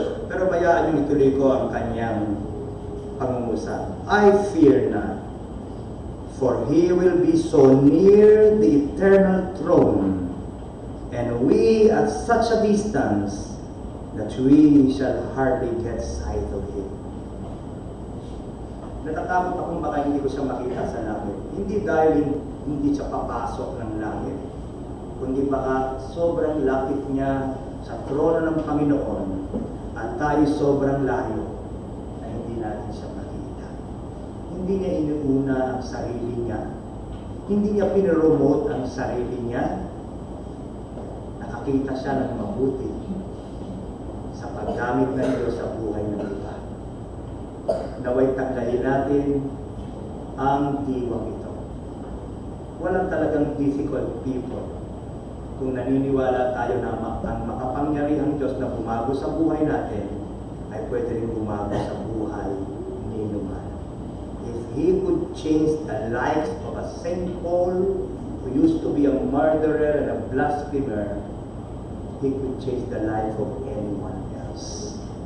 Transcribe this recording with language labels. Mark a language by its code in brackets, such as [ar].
[tl] Pero bayaan yung ituloy ko ang kanyang pangungusap. [en] I fear not, for he will be so near the eternal throne, and we at such a distance that we shall hardly get sight of him. [tl] Natatakot akong baka hindi ko siya makita sa langit. Hindi dahil hindi siya papasok ng langit, kundi baka sobrang lapit niya sa trono ng Panginoon at tayo sobrang layo na hindi natin siya makita. Hindi niya inuuna ang sarili niya. Hindi niya pinromote ang sarili niya. Nakakita siya ng mabuti sa paggamit ng Diyos sa buhay ng iba. Naway tanggalin natin ang diwang ito. Walang talagang [en] difficult people. [tl] Kung naniniwala tayo na ang makapangyarihang Diyos na bumago sa buhay natin, ay pwede rin bumago sa buhay ni Numan. [en] If He could change the life of a Saint Paul, who used to be a murderer and a blasphemer, He could change the life of anyone else.